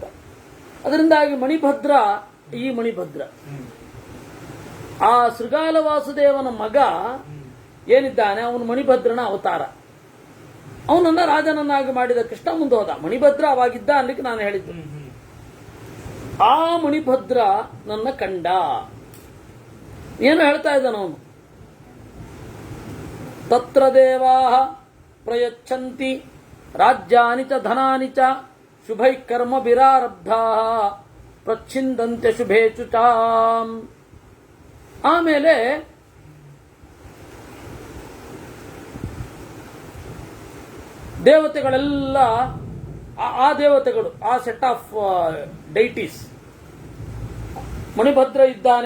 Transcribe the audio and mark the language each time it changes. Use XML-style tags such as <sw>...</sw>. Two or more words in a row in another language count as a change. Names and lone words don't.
<kn>ಅದರಿಂದಾಗಿ ಮಣಿಭದ್ರ, ಈ ಮಣಿಭದ್ರ ಆ ಶೃಗಾಲ ವಾಸುದೇವನ ಮಗ ಏನಿದ್ದಾನೆ ಅವನು ಮಣಿಭದ್ರನ ಅವತಾರ. ಅವನನ್ನ ರಾಜನನ್ನಾಗಿ ಮಾಡಿದ ಕೃಷ್ಣ ಮುಂದೆ ಹೋದ. ಮಣಿಭದ್ರ ಅವಾಗಿದ್ದ ಅನ್ಲಿಕ್ಕೆ ನಾನು ಹೇಳಿದ್ದು. ಆ ಮಣಿಭದ್ರ ನನ್ನ ಕಂಡ. ಏನು ಹೇಳ್ತಾ ಇದ್ದಾನ ಅವನು?</kn> <sa>ತತ್ರ ದೇವಾ ಪ್ರಯಚ್ಛಂತಿ ರಾಜ್ಯಾನಿ ಚ ಧನಾನಿ ಚ ಶುಭೈ ಕರ್ಮ ಬಿರಾರಬ್ಧಾ ಪ್ರಚ್ಛಿಂದಂತೆ ಶುಭೇಚು ಚಾಂ.</sa> <kn>ಆಮೇಲೆ ದೇವತೆಗಳೆಲ್ಲ, ಆ ದೇವತೆಗಳು, ಆ</kn> <en>set of deities,</en> <kn>ಮಣಿಭದ್ರ ಇದ್ದಾನೆ.</kn>